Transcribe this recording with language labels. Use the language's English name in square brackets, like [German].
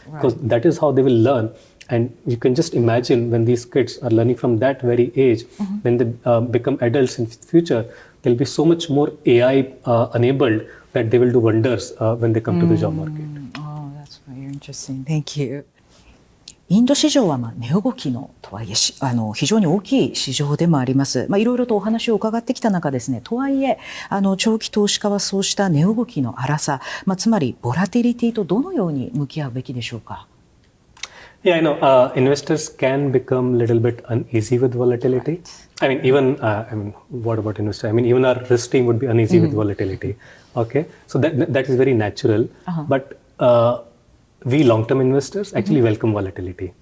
[English] Because that is how they will learn. And you can just imagine when these kids are learning from that very age, when they become adults in future, they'll be so much more AI enabled that they will do wonders when they come to the job market. Oh, that's very interesting. Thank you. [Japanese] インド市場は値動きのとはいえ非常に大きい市場でもあります。いろいろとお話を伺ってきた中ですね、とはいえ長期投資家はそうした値動きの荒さ、つまりボラティリティとどのように向き合うべきでしょうか。 [English] Yeah, I know investors can become a little bit uneasy with volatility. I mean, even what about investors? I mean, even our risk team would be uneasy with volatility. Okay, so that is very natural. But we long-term investors actually welcome volatility.